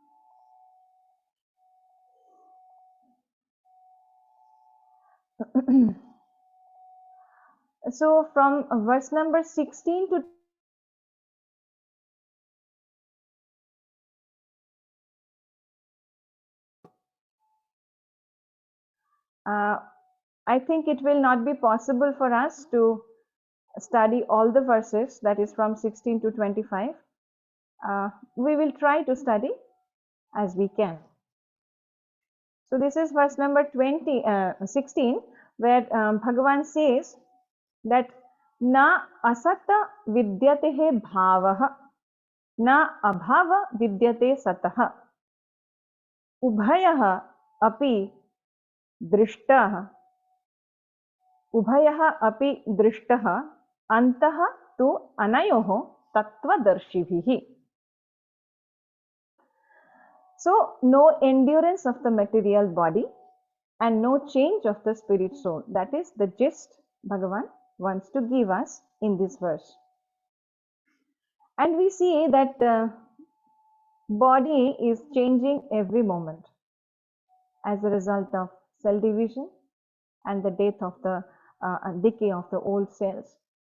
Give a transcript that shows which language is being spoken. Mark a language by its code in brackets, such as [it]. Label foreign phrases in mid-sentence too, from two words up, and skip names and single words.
[en] So from verse number 16 to I think it will not be possible for us to study all the verses, that is from 16 to 25. We will try to study as we can. So this is verse number 16, where Bhagavan says that [sa] न असतः विद्यते भावः न अभावः विद्यते सतः, उभयोः अपि दृष्टः उभयोः अपि दृष्टः अन्तः तु अनयोः तत्त्वदर्शिभिः. [en] So, no endurance of the material body and no change of the spirit soul. That is the gist Bhagavan wants to give us in this verse. And we see that body is changing every moment as a result of cell division and the death of the decay of the old cells.